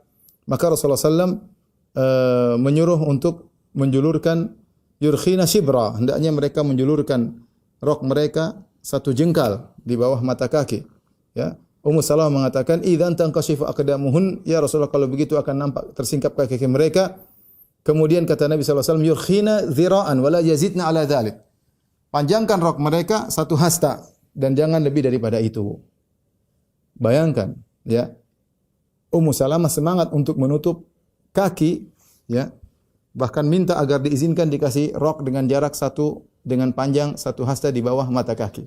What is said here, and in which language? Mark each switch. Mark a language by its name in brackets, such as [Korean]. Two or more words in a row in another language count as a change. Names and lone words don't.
[Indonesian] Maka Rasulullah SAW menyuruh untuk menjulurkan [Arabic] يرخين شبرا. [Indonesian] Hendaknya mereka menjulurkan rok mereka satu jengkal di bawah mata kaki. Ya. Ummu Salamah mengatakan, [Arabic] "إذن تنكشف أقدامهن." [Indonesian] Ya Rasulullah, kalau begitu akan nampak tersingkap kaki-kaki mereka. Kemudian kata Nabi SAW, [Arabic] "يرخين ذراعا و لا يزدن على ذلك." [Indonesian] Panjangkan rok mereka satu hasta dan jangan lebih daripada itu. Bayangkan, ya. Ummu Salamah semangat untuk menutup kaki, ya, bahkan minta agar diizinkan dikasih rok dengan jarak dengan panjang satu hasta di bawah mata kaki.